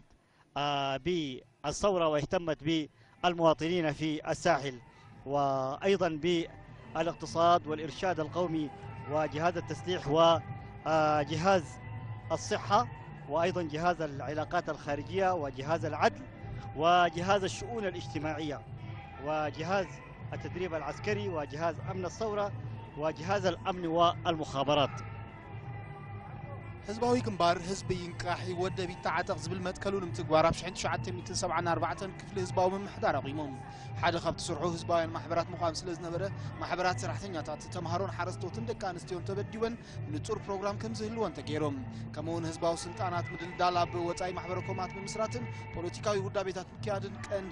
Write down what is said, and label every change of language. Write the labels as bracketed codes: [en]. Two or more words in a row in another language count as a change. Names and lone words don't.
[ar] بالثورة واهتمت بالمواطنين في الساحل وأيضا بالاقتصاد والإرشاد القومي وجهاز التسليح وجهاز الصحة وأيضا جهاز العلاقات الخارجية وجهاز العدل وجهاز الشؤون الاجتماعية وجهاز التدريب العسكري وجهاز أمن الثورة وجهاز الأمن والمخابرات. [ti] ህዝባዊ ግንባር ህዝቢ ይንቃሕ ይወደብ ይተዓጠቕ ዝብል መትከሉን ምትግባር ኣብ 1974 ክፍሊ ህዝባዊ ምምሕዳር ኣቑሞም ሓደ ካብቲ ስርሑ ህዝባውያን ማሕበራት ምዃን ስለ ዝነበረ ማሕበራት ሰራሕተኛታት ተምሃሮን ሓረስቶትን ደቂ ኣንስትዮን ተበዲወን ንጹር ፕሮግራም ከም ዝህልወን ተገይሮም ከምኡውን ህዝባዊ ስልጣናት ምድልዳል ኣብ ወጻኢ ማሕበረኮማት ብምስራትን ፖለቲካዊ ውዳቤታት ምክያድን ቀንዲ